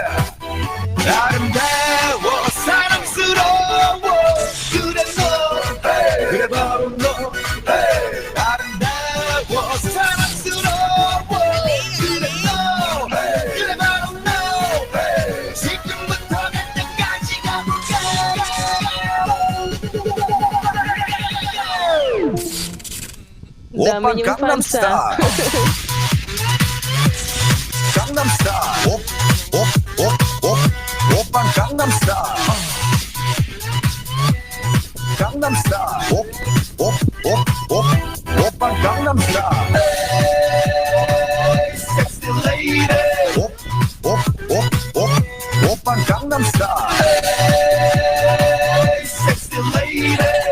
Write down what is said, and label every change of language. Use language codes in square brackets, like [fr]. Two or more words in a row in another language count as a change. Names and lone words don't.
[ko] 아름다워 사랑스러워 그래 너 hey, 그래 바로 너 hey, 아름다워 사랑스러워 그래 너 hey, 그래 바로 너 hey, 지금부터 갈 때까지 가볼까 [tl] Dami niyong fans, ah. [ko] 강남스타일 오빤 강남스타일 강남스타일 오빤 강남스타일 [en] sexy lady [ko] 오빤 강남스타일 [en] sexy lady